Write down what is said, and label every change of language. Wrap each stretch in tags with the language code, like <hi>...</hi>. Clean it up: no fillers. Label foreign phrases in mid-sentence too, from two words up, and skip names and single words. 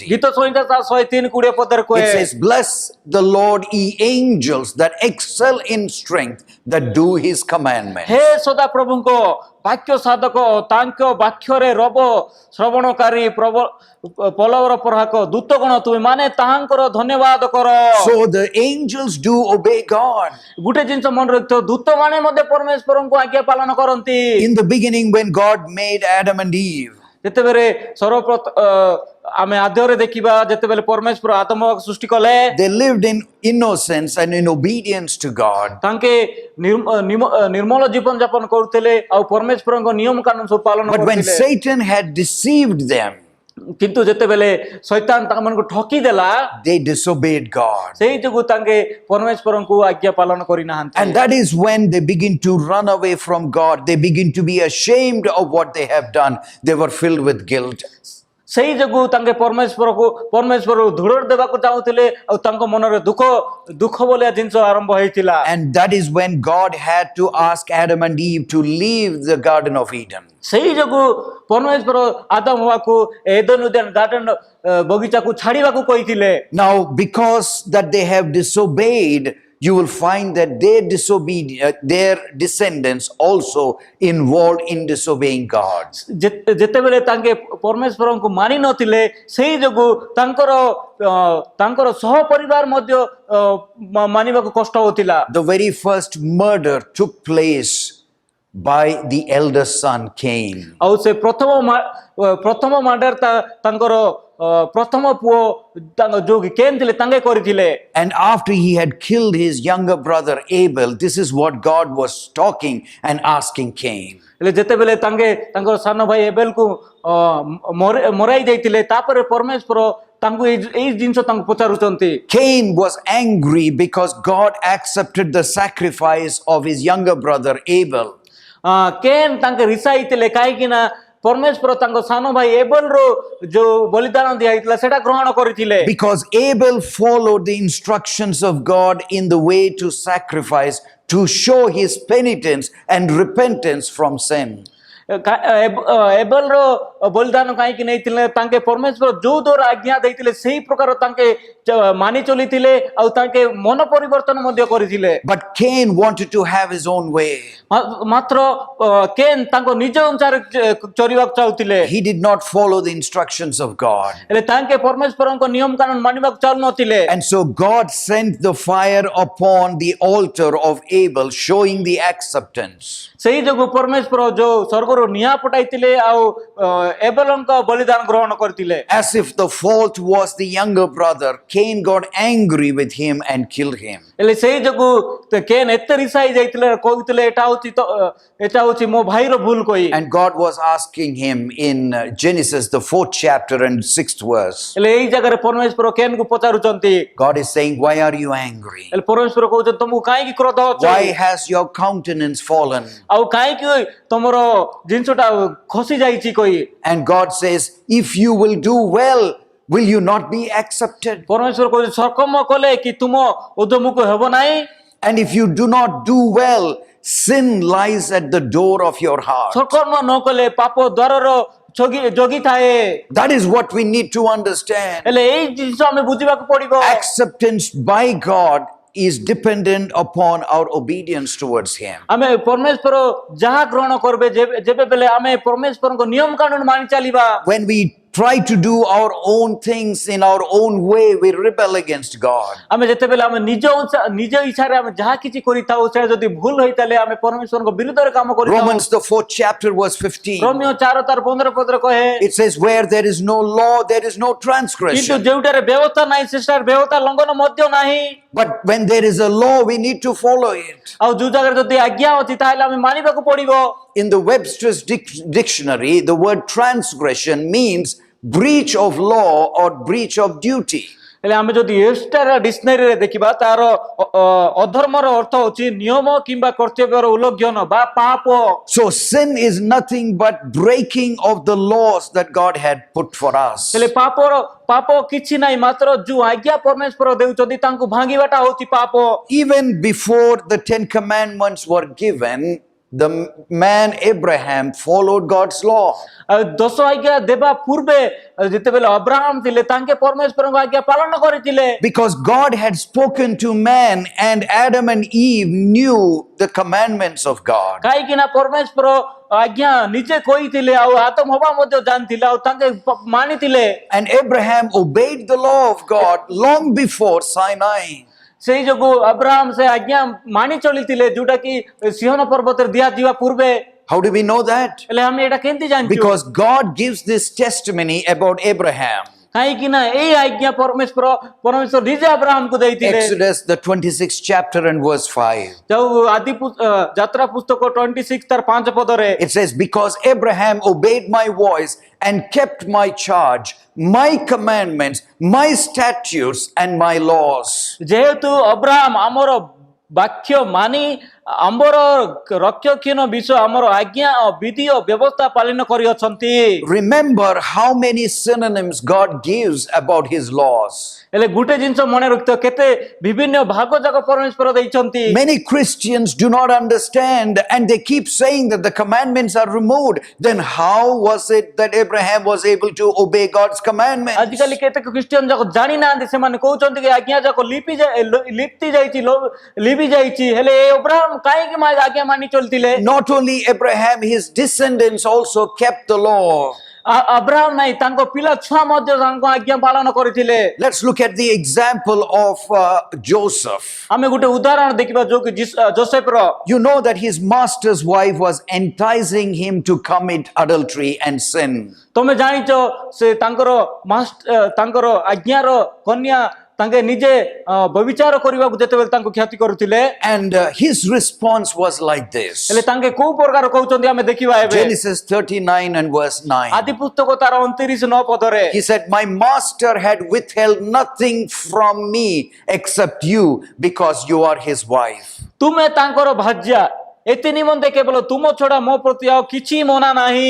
<or>ଗୀତ ସଂହିତା 103:20 ପଦରେ</or> <en>It</en> <or>କହେ,</or> <en>says, "Bless the Lord, ye angels that excel in strength, that do His commandments."</en> <or>ହେ ସଦା ପ୍ରଭୁଙ୍କ ବାକ୍ୟ ସାଧକ ତାଙ୍କ ବାକ୍ୟରେ ରବ ଶ୍ରବଣକାରୀ ପଲବର ପ୍ରହାକ ଦୂତଗଣ ତୁମେ ମାନେ ତାହାଙ୍କର ଧନ୍ୟବାଦ କର।</or> <en>So the angels do obey God.</en> <or>ଗୋଟେ ଜିନିଷ ମନେ ରଖିଥିବ, ଦୂତ ମାନେ ମଧ୍ୟ ପରମେଶ୍ୱରଙ୍କୁ ଆଜ୍ଞା ପାଳନ କରନ୍ତି।</or> <en>In the beginning, when God made Adam and Eve,</en> <or>ଯେତେବେଳେ ଆମେ ଆଦ୍ୟରେ ଦେଖିବା ଯେତେବେଳେ ପରମେଶ୍ୱର ଆଦମ ସୃଷ୍ଟି କଲେ,</or> <en>they lived in innocence and in obedience to God.</en> <or>ତାଙ୍କେ ନିର୍ମଳ ଜୀବନ ଯାପନ କରୁଥିଲେ ଆଉ ପରମେଶ୍ୱରଙ୍କ ନିୟମ କାନୁନ ସବୁ ପାଳନ</or> <en>But when</en> <or>କରୁଥିଲେ।</or> <en>Satan had deceived them,</en> <or>କିନ୍ତୁ ଯେତେବେଳେ ଶୈତାନ ତାଙ୍କମାନଙ୍କୁ ଠକି ଦେଲା,</or> <en>they disobeyed God.</en> <or>ସେଇ ଯୋଗୁଁ ତାଙ୍କେ ପରମେଶ୍ୱରଙ୍କୁ ଆଜ୍ଞା ପାଳନ କରିନାହାନ୍ତି।</or> <en>And that is when they begin to run away from God. They begin to be ashamed of what they have done. They were filled with guilt.</en> <or>ସେଇ ଯୋଗୁଁ ତାଙ୍କେ ପରମେଶ୍ୱର ଦୂର ଦେବାକୁ ଚାହୁଁଥିଲେ ଆଉ ତାଙ୍କ ମନରେ ଦୁଃଖ ଭଳିଆ ଜିନିଷ ଆରମ୍ଭ ହେଇଥିଲା।</or> <en>And that is when God had to ask Adam and Eve to leave the Garden of Eden.</en> <or>ସେଇ ଯୋଗୁଁ ପରମେଶ୍ୱର ଆଦମ ହୱାକୁ ଏଦେନ ଗାର୍ଡେନ ବଗିଚାକୁ ଛାଡିବାକୁ କହିଥିଲେ।</or> <en>Now, because that they have disobeyed, you will find that their descendants also involved in disobeying God.</en> <or>ଯେତେବେଳେ ତାଙ୍କେ ପରମେଶ୍ୱରଙ୍କୁ ମାନି ନଥିଲେ, ସେଇ ଯୋଗୁଁ ତାଙ୍କର ସହ ପରିବାର ମଧ୍ୟ ମାନିବାକୁ କଷ୍ଟ ହଉଥିଲା।</or> <en>The very first murder took place by the eldest son Cain.</en> <or>ଆଉ ସେ ପ୍ରଥମ ମର୍ଡର ତାଙ୍କର ପ୍ରଥମ ପୁଅ ଯୋଉ କେନ୍ ଥିଲେ ତାଙ୍କେ କରିଥିଲେ।</or> <en>And after he had killed his younger brother Abel, this is what God was talking and asking Cain.</en> <or>ହେଲେ ଯେତେବେଳେ ତାଙ୍କେ ତାଙ୍କର ସାନ ଭାଇ ଏବେଲକୁ ମରାଇ ଦେଇଥିଲେ, ତାପରେ ପରମେଶ୍ୱର ତାଙ୍କୁ ଏଇ ଜିନିଷ ତାଙ୍କୁ ପଚାରୁଛନ୍ତି।</or> <en>Cain was angry because God accepted the sacrifice of his younger brother Abel.</en> <or>କେନ୍ ତାଙ୍କେ ରିସାଇଥିଲେ କାହିଁକି ନା ପରମେଶ୍ୱର ତାଙ୍କ ସାନ ଭାଇ ଏବେଲର ଯୋଉ ବଳିଦାନ ଦିଆଯାଇଥିଲା ସେଟା ଗ୍ରହଣ କରିଥିଲେ।</or> <en>Because Abel followed the instructions of God in the way to sacrifice to show his penitence and repentance from sin.</en> <or>ଏବେଲର ବଳିଦାନ କାହିଁକି ନେଇଥିଲେ, ତାଙ୍କେ ପରମେଶ୍ୱର ଯୋଉ ଦ୍ୱାରା ଆଜ୍ଞା ଦେଇଥିଲେ ସେଇ ପ୍ରକାର ତାଙ୍କେ ମାନି ଚଲିଥିଲେ ଆଉ ତାଙ୍କେ ମନ ପରିବର୍ତ୍ତନ ମଧ୍ୟ କରିଥିଲେ।</or> <en>But Cain wanted to have his own way.</en> <or>ମାତ୍ର କେନ୍ ତାଙ୍କ ନିଜ ଅନୁସାରେ ଚରିବାକୁ ଚାହୁଁଥିଲେ।</or> <en>He did not follow the instructions of God.</en> <or>ହେଲେ ତାଙ୍କେ ପରମେଶ୍ୱରଙ୍କ ନିୟମ କାନୁନ ମାନିବାକୁ ଚାହୁଁନଥିଲେ।</or> <en>And so God sent the fire upon the altar of Abel, showing the acceptance.</en> <or>ସେଇ ଯୋଗୁଁ ପରମେଶ୍ୱର ଯୋଉ ସ୍ୱର୍ଗରୁ ନିଆଁ ପଠାଇଥିଲେ ଆଉ ଏବେଲଙ୍କ ବଳିଦାନ ଗ୍ରହଣ କରିଥିଲେ।</or> <en>As if the fault was the younger brother, Cain got angry with him and killed him.</en> <or>ହେଲେ ସେଇ ଯୋଗୁଁ କେନ୍ ଏତେ ରିସାଇ ଯାଇଥିଲେ, କହୁଥିଲେ ଏଟା ହଉଛି ମୋ ଭାଇର ଭୁଲ କହି।</or> <en>And God was asking him in Genesis, the 4th chapter and 6th verse.</en> <or>ହେଲେ ଏଇ ଜାଗାରେ ପରମେଶ୍ୱର କେନ୍କୁ ପଚାରୁଛନ୍ତି।</or> <en>God is saying, "Why are you angry?</en> <or>ହେଲେ ପରମେଶ୍ୱର କହୁଛନ୍ତି ତମକୁ କାହିଁକି କ୍ରୋଧ ଅଛି?</or> <en>Why has your countenance fallen?"</en> <or>ଆଉ କାହିଁକି ତମର ଜିନିଷଟା ଖସି ଯାଇଛି କହି।</or> <en>And God says, "If you will do well, will you not be accepted?</en> <or>ପରମେଶ୍ୱର କହୁଛନ୍ତି ସକର୍ମ କଲେ କି ତୁମ ଉଦ୍ୟମକୁ ହେବ ନାହିଁ।</or> <en>And if you do not do well, sin lies at the door of your heart."</en> <or>ସକର୍ମ ନ କଲେ ପାପ ଦ୍ୱାରର ଜଗିଥାଏ।</or> <en>That is what we need to understand.</en> <or>ହେଲେ ଏଇ ଜିନିଷ ଆମେ ବୁଝିବାକୁ ପଡିବ।</or> <en>Acceptance by God is dependent upon our obedience towards Him.</en> <or>ଆମେ ପରମେଶ୍ୱର ଯାହା ଗ୍ରହଣ କରିବେ, ଯେବେବେଳେ ଆମେ ପରମେଶ୍ୱରଙ୍କ ନିୟମ କାନୁନ ମାନି ଚାଲିବା।</or> <en>When we try to do our own things in our own way, we rebel against God.</en> <or>ଆମେ ଯେତେବେଳେ ଆମେ ନିଜ ଇଚ୍ଛାରେ ଆମେ ଯାହା କିଛି କରିଥାଉ, ସେଟା ଯଦି ଭୁଲ ହେଇତାଲେ ଆମେ ପରମେଶ୍ୱରଙ୍କ ବିରୁଦ୍ଧରେ କାମ କରିଥାଉ।</or> <en>Romans the 4th chapter verse 15.</en> <or>ରୋମିଓ 4:15 ପଦରେ କହେ,</or> <en>It says, "Where there is no law, there is no</en> <or>କିନ୍ତୁ</or> <en>transgression."</en> <or>ଯେଉଁଠାରେ ବ୍ୟବସ୍ଥା ନାହିଁ ସେଠାରେ ବ୍ୟବସ୍ଥା ଲଙ୍ଘନ ମଧ୍ୟ ନାହିଁ।</or> <en>But when there is a law, we need to follow it.</en> <or>ଆଉ ଯୋଉ ଜାଗାରେ ଯଦି ଆଜ୍ଞା ଅଛି ତାହେଲେ ଆମେ ମାନିବାକୁ ପଡିବ।</or> <en>In the Webster's dictionary, the word transgression means breach of law or breach of duty.</en> <or>ହେଲେ ଆମେ ଯଦି ଏଷ୍ଟାର ଡିକ୍ସନାରୀରେ ଦେଖିବା ତାର ଅଧର୍ମର ଅର୍ଥ ହେଉଛି ନିୟମ କିମ୍ବା କର୍ତ୍ତବ୍ୟର ଉଲ୍ଲଂଘନ ବା ପାପ।</or> <en>So sin is nothing but breaking of the laws that God had put for us.</en> <or>ହେଲେ ପାପ କିଛି ନାହିଁ, ମାତ୍ର ଯୋଉ ଆଜ୍ଞା ପରମେଶ୍ୱର ଦେଉଛନ୍ତି ତାଙ୍କୁ ଭାଙ୍ଗିବାଟା ହେଉଛି ପାପ।</or> <en>Even before the 10 commandments were given, the man Abraham followed God's law.</en> <or>ଦଶ ଆଜ୍ଞା ଦେବା ପୂର୍ବେ ଯେତେବେଳେ ଅବ୍ରାହମ ଥିଲେ ତାଙ୍କେ ପରମେଶ୍ୱରଙ୍କ ଆଜ୍ଞା ପାଳନ କରିଥିଲେ।</or> <en>Because God had spoken to man and Adam and Eve knew the commandments of God.</en> <or>କାହିଁକି ନା ପରମେଶ୍ୱର ଆଜ୍ଞା ନିଜେ କହିଥିଲେ ଆଉ ଆଦମ ହବା ମଧ୍ୟ ଜାଣିଥିଲେ ଆଉ ତାଙ୍କେ ମାନିଥିଲେ।</or> <en>And Abraham obeyed the law of God long before Sinai.</en> <or>ସେଇ ଯୋଗୁ ଅବ୍ରାହମ ସେ ଆଜ୍ଞା ମାନି ଚଳିଥିଲେ ଯୋଉଟା କି ସିହନ ପର୍ବତରେ ଦିଆଯିବା ପୂର୍ବେ।</or> <en>How do we know that?</en> <or>ହେଲେ ଆମେ ଏଟା କେମିତି ଜାଣିଛୁ?</or> <en>Because God gives this testimony about Abraham.</en> <or>କାହିଁକି ନା ଏଇ ଆଜ୍ଞା ପରମେଶ୍ୱର ନିଜେ ଅବ୍ରାହମକୁ ଦେଇଥିଲେ।</or> <en>Exodus, the 26th chapter and verse 5.</en> <or>ଯୋଉ ଯାତ୍ରା ପୁସ୍ତକ 26 ତାର 5 ପଦରେ</or> <en>It says, because Abraham obeyed my voice and kept my charge, my commandments, my statutes and my laws.</en> <or>ଯେହେତୁ ଅବ୍ରାହମ ଆମର ବାକ୍ୟ ମାନି ଆମର ରକ୍ଷକ୍ଷଣ ବିଷୟ ଆମର ଆଜ୍ଞା ବିଧି ଓ ବ୍ୟବସ୍ଥା ପାଳନ କରିଅଛନ୍ତି।</or> <en>Remember how many synonyms God gives about his laws.</en> <or>ହେଲେ ଗୋଟେ ଜିନିଷ ମନେ ରଖିଥିବ କେତେ ବିଭିନ୍ନ ଭାଗ ଯାକ ପରମେଶ୍ୱର ଦେଇଛନ୍ତି।</or> <en>Many Christians do not understand and they keep saying that the commandments are removed. Then how was it that Abraham was able to obey God's commandments?</en> <or>ଆଜିକାଲି କେତେକ ଖ୍ରୀଷ୍ଟିଆନ ଯାକ ଜାଣି ନାହାନ୍ତି, ସେମାନେ କହୁଛନ୍ତି କି ଆଜ୍ଞା ଯାକ ଲିପି ଯାଇଛି ହେଲେ ଅବ୍ରାହମ କାହିଁକି ଆଜ୍ଞା ମାନି ଚଳିଥିଲେ?</or> <en>Not only Abraham, his descendants also kept the law.</en> <or>ଅବ୍ରାହମ ନାହିଁ ତାଙ୍କ ପିଲା ଛୁଆ ମଧ୍ୟ ତାଙ୍କ ଆଜ୍ଞା ପାଳନ କରିଥିଲେ।</or> <en>Let's look at the example of Joseph.</en> <or>ଆମେ ଗୋଟେ ଉଦାହରଣ ଦେଖିବା ଯୋଉ କି ଯୋସେଫର।</or> <en>You know that his master's wife was enticing him to commit adultery and sin.</en> <or>ତମେ ଜାଣିଛ ସେ ତାଙ୍କର ଆଜ୍ଞାର କନ୍ୟା ତାଙ୍କେ ନିଜେ ବ୍ୟଭିଚାର କରିବାକୁ ଯେତେବେଳେ ତାଙ୍କୁ କ୍ଷତି କରୁଥିଲେ।</or> <en>And his response was like this.</en> <or>ହେଲେ ତାଙ୍କେ କୋଉ ପ୍ରକାର କହୁଛନ୍ତି ଆମେ ଦେଖିବା ଏବେ।</or> <en>Genesis 39 and verse 9.</en> <or>ଆଦି ପୁସ୍ତକ ତାର 29:9 ପଦରେ</or> <en>He said, my master had withheld nothing from me except you because you are his wife.</en> <or>ତୁମେ ତାଙ୍କର ଭାର୍ଯ୍ୟା ଏଥି ନିମନ୍ତେ କେବଳ ତୁମ ଛଡା ମୋ ପ୍ରତି ଆଉ କିଛି ମନା ନାହିଁ।</or>